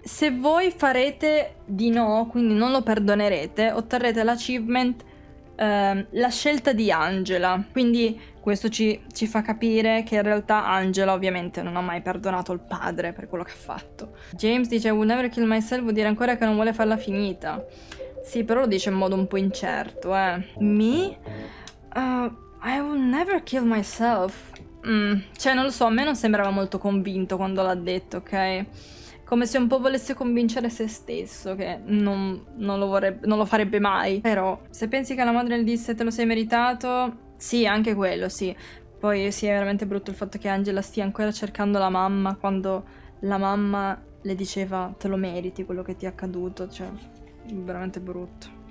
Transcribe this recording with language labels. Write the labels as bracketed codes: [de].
[it] Se voi farete di no, quindi non lo perdonerete, otterrete l'achievement la scelta di Angela. Quindi questo ci fa capire che in realtà Angela ovviamente non ha mai perdonato il padre per quello che ha fatto. James dice [en] I will never kill myself, [it] vuol dire ancora che non vuole farla finita. Sì, però lo dice in modo un po' incerto, Me? [en] I will never kill myself. [it] Cioè non lo so, a me non sembrava molto convinto quando l'ha detto, ok? Come se un po' volesse convincere se stesso, che non lo farebbe mai. Però, se pensi che la madre le disse te lo sei meritato, sì, anche quello, sì. Poi sì, è veramente brutto il fatto che Angela stia ancora cercando la mamma, quando la mamma le diceva te lo meriti quello che ti è accaduto, cioè, veramente brutto.